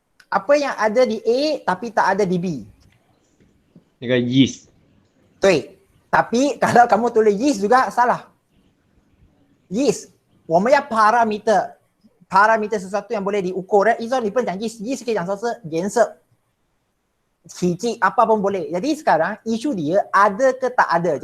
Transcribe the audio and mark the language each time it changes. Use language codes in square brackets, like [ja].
[ms] Apa yang ada di A tapi tak ada di B? [zh] 那个 yeast，对. [ms] Tapi kalau kamu tulis yeast juga salah. Yeast, [zh] 我们要 [ms] parameter. Parameter sesuatu yang boleh diukur. [zh] 一说你不能讲 yeast， yeast 可以讲说是颜色。 [ms] 体积apa pun boleh. Jadi sekarang isu dia ada ke tak ada.